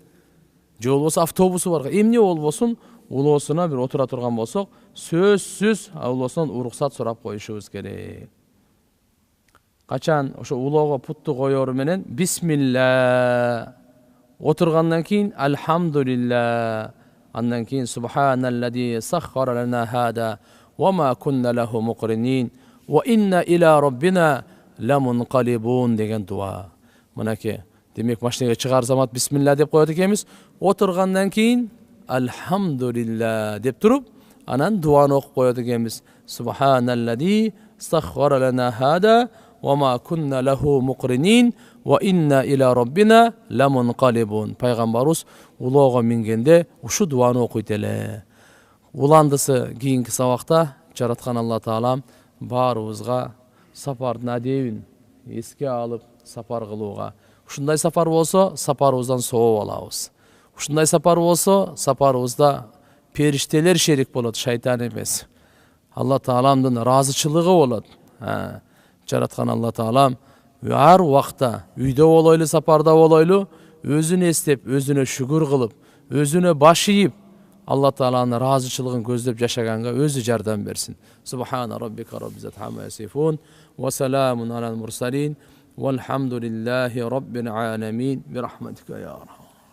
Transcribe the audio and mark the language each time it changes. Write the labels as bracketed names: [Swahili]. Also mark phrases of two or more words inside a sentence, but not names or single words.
[Kyrgyz] Же болбосо автобусу бар. Эмне болбосун, улоосуна бир отура турган болсок, сөзсүз улоосунан уруксат сурап коюшубуз керек. Качан ошо улоого путту коёру менен бисмилла, отургандан кийин алхамдулилла, андан кийин [Arabic] سبحان الذي سخر لنا هذا وما كنا له مقرنين وإنا إلى ربنا لمنقلبون [Kyrgyz] деген дуа. Мынакей, демек машинеге чыгар замат бисмилла деп коет экенбиз. Отургандан кийин алхамдулилла деп туруп, анан дуаны окуп коет экенбиз. [Arabic] سبحان الذي سخر لنا هذا وما كنا له مقرنين وإنا إلى ربنا لمنقلبون. [Kyrgyz] Пайгамбарыбыз улоого мингенде ушу дуаны окуйт эле. Уландысы кийинки сабакта жараткан Алла Таалам баарыбызга сапардын адебин эске алып сапар кылууга. Ушундай сапар болсо, сапарыбыздан сооп алабыз. Ушундай сапар болсо, сапарыбызда периштелер шерик болот, шайтан эмес. Алла Тааламдын ыраазычылыгы болот. Жараткан Алла Таалам ар убакта үйдө болойлу, сапарда болойлу, өзүн эстеп, өзүнө шүгүр кылып, өзүнө баш ийип, Алла Тааланын ыраазычылыгын көздөп жашаганга өзү жардам берсин. [Arabic] سبحان ربك رب عما يصفون وسلام على المرسلين والحمد لله رب العالمين برحمتك يا أرحم.